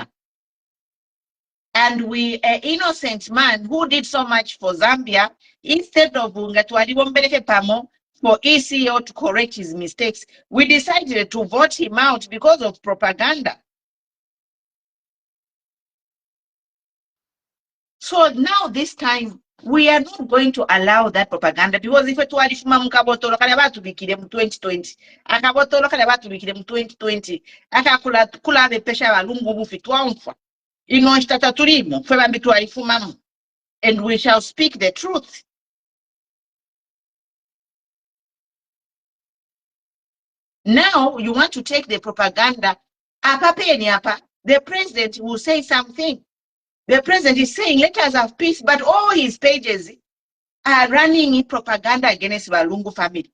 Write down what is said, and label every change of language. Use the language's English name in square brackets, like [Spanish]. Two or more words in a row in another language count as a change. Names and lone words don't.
[English] And we, an innocent man who did so much for Zambia, instead of for ECL to correct his mistakes, we decided to vote him out because of propaganda. So now this time, we are not going to allow that propaganda, because if it were [Bemba] mukabotolo kale batubikire mu 2020 akabotolo kale batubikire mu 2020 akakula bepesha balungu bufi twamfa ino ntata tulimo fwe bambi twalifumamu, [English] and we shall speak the truth. Now you want to take the propaganda. The president will say something. The president is saying, let us have peace, but all his pages are running propaganda against Walungu family.